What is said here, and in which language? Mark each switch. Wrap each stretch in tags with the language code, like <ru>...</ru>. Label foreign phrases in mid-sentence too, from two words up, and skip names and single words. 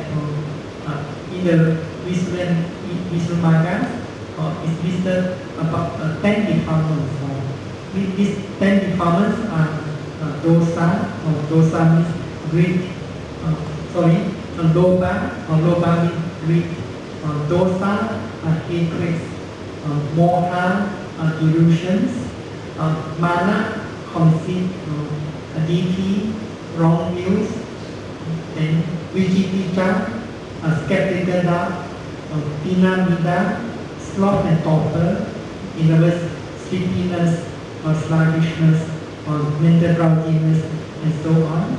<en>In the Visuddhimagga, it's listed about 10 defilements. These 10 defilements are dosa, or dosa means greed. Lobha means greed. Dosa, hatred. Moha, delusions. Mana, conceit. Ditthi, wrong views. Then Vijitija, skeptical doubt. Tinamida, sloth and torpor. In other words, sleepiness or sluggishness or mental drowsiness and so on.</en>